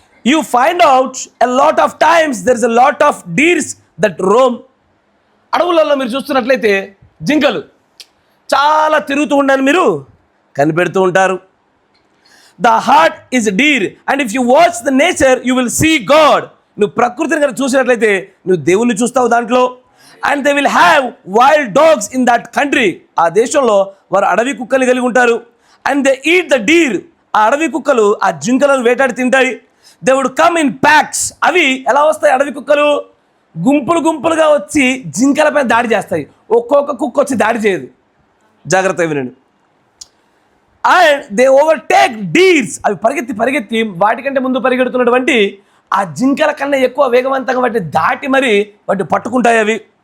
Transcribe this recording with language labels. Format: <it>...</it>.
<en>You find out a lot of times there is a lot of deers that roam.</en> <te>అడవులలో మీరు చూస్తున్నట్లయితే జింకలు చాలా తిరుగుతూ ఉండని మీరు కనిపెడుతూ ఉంటారు.</te> <en>The heart is a deer and if you watch the nature you will see God.</en> <te>నువ్వు ప్రకృతిని కనుక చూసినట్లయితే నువ్వు దేవుణ్ణి చూస్తావు దాంట్లో.</te> <en>And they will have wild dogs in that country.</en> <te>ఆ దేశంలో వారు అడవి కుక్కలు కలిగి ఉంటారు.</te> <en>And they eat the deer.</en> <te>ఆ అడవి కుక్కలు ఆ జింకలను వేటాడి తింటాయి.</te> <en>They would come in packs.</en> <te>అవి ఎలా వస్తాయి? అడవి కుక్కలు గుంపులు గుంపులుగా వచ్చి జింకలపై దాడి చేస్తాయి. ఒక్కొక్క కుక్క వచ్చి దాడి చేయదు. జాగ్రత్తగా వినండి.</te> <en>And they overtake deers.</en> <te>అవి పరిగెత్తి వాటికంటే ముందు పరిగెడుతున్నటువంటి ఆ జింకల కన్నా ఎక్కువ వేగవంతంగా వాటిని దాటి మరి వాటిని పట్టుకుంటాయి అవి.</te>